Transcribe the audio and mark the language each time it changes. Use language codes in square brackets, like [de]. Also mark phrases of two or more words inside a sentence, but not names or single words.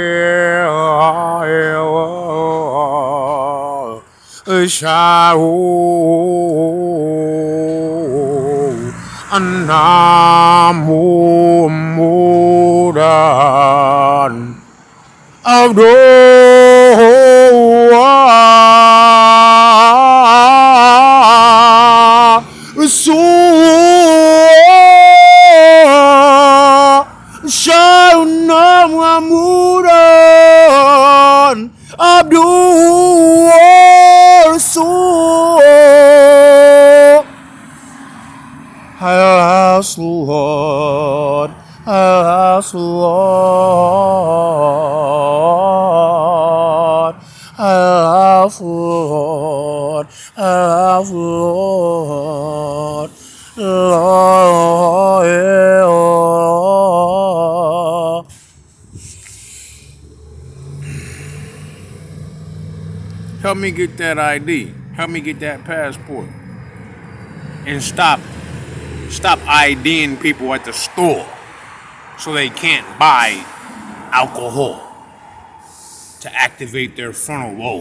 [ar] أشهد أن محمدا عبده ورسوله. Shauna محمدا عبده ورسوله. [en] Alas Lord, alas Lord, alas Lord, alas Lord, Lord. Help me get that ID. Help me get that passport. And stop IDing people at the store so they can't buy alcohol to activate their frontal lobe.